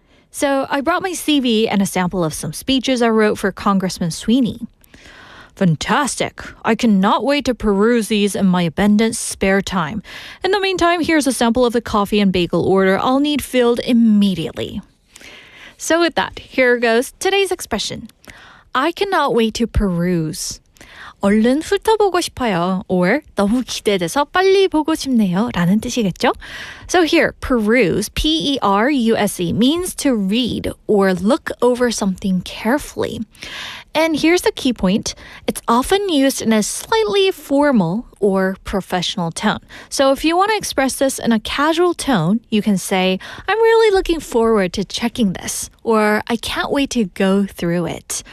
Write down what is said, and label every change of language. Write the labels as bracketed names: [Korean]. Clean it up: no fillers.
[English] So I brought my CV and a sample of some speeches I wrote for Congressman Sweeney. Fantastic. I cannot wait to peruse these in my abundant spare time. In the meantime, here's a sample of the coffee and bagel order I'll need filled immediately. So with that, here goes today's expression. I cannot wait to peruse. [Korean] 얼른 훑어보고 싶어요. Or 너무 기대돼서 빨리 보고 싶네요. 라는 뜻이겠죠? [English] So here, peruse, P-E-R-U-S-E, means to read or look over something carefully. And here's the key point. It's often used in a slightly formal or professional tone. So if you want to express this in a casual tone, you can say, I'm really looking forward to checking this, or I can't wait to go through it.